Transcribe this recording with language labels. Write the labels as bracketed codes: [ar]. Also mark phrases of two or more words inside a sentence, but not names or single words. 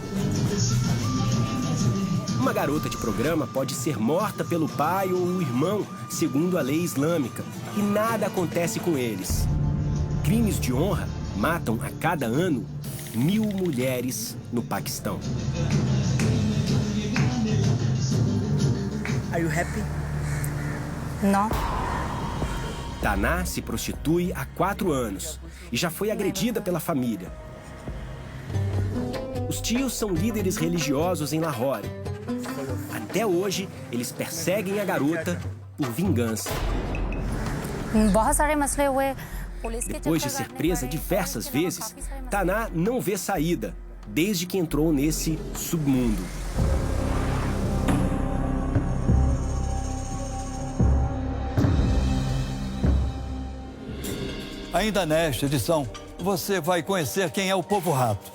[pt] Uma garota de programa pode ser morta pelo pai ou o irmão, segundo a lei islâmica, e nada acontece com eles. Crimes de honra matam a cada ano 1000 mulheres no Paquistão. [en] Are you happy? No. [pt] Tana se prostitui há 4 anos e já foi agredida pela família. Os tios são líderes religiosos em Lahore. Até hoje, eles perseguem a garota por vingança. [hi] बहुत सारे मसले हुए [pt] Depois de ser presa diversas vezes, Taná não vê saída desde que entrou nesse submundo. Ainda nesta edição, você vai conhecer quem é o povo rato.